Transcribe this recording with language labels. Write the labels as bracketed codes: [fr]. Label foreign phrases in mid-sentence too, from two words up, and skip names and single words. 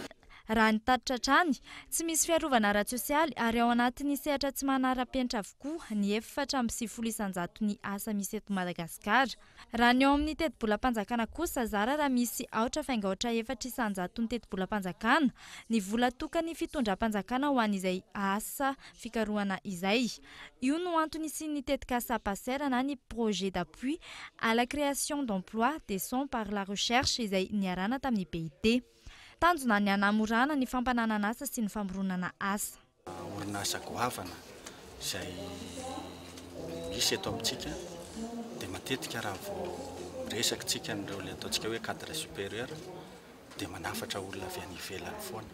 [mg] Raha ny tatitra trany, tsy misy fiarovana ara-tsosialy ary ao anatin'ny sehatra tsy manara-penitra avokoa ny 470 ny asa misy eto Madagasikara. Raha ny ao amin'ny teti-bola-panjakana kosa zara raha misy 4,400 ny teti-bola-panjakana, ny vola tokany fitondram-panjakana ho an'izay asa fikarohana izay. Io no antony sy ny tetika SAPASER na ny [fr] projet d'appui à la création d'emplois décents par la recherche [mg] izay niarana tamin'ny BIT. Tanjona ny hanamorana ny fampananana asa sy ny famoronana asa. Orinasa goavana izay misy eto amintsika dia matetika raha vao resaka tsika n'ireo le ataontsika hoe [fr] cadre supérieur [mg] dia manafatra olona avy any ivelany foana.